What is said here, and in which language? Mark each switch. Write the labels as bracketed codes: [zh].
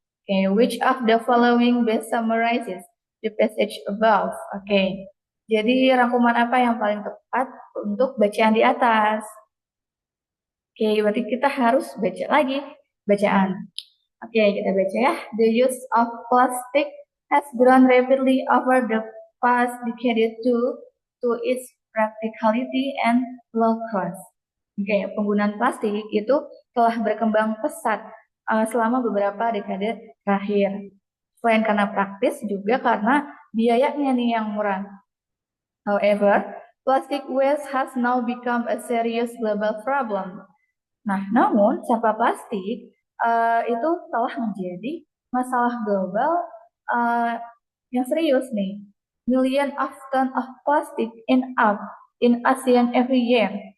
[en] Okay, which of the following best summarizes the passage above? [id] Oke, jadi rangkuman apa yang paling tepat untuk bacaan di atas? Oke, berarti kita harus baca lagi bacaan. Oke, kita baca ya. [en] The use of plastic has grown rapidly over the past decade due to its practicality and low cost. [id] Oke, penggunaan plastik itu telah berkembang pesat selama beberapa dekade terakhir. Selain karena praktis, juga karena biayanya nih yang murah. [en] However, plastic waste has now become a serious global problem. [id] Nah, namun sampah plastik itu telah menjadi masalah global yang serius nih. [en] Million of ton of plastic end up in ocean every year.